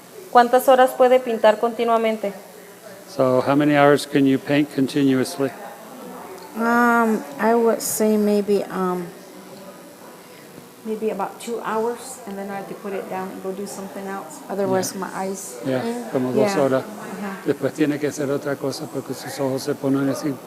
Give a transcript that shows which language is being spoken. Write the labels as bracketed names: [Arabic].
[Spanish] ¿Cuántas horas puede pintar continuamente? [English] So how many hours can you paint continuously? I would say maybe about 2 hours, and then I have to put it down and go do something else. Otherwise, my eyes. [Spanish] Yeah, como 2 [English] Yeah. [Spanish] horas. Después tiene que hacer otra cosa porque sus ojos se ponen así,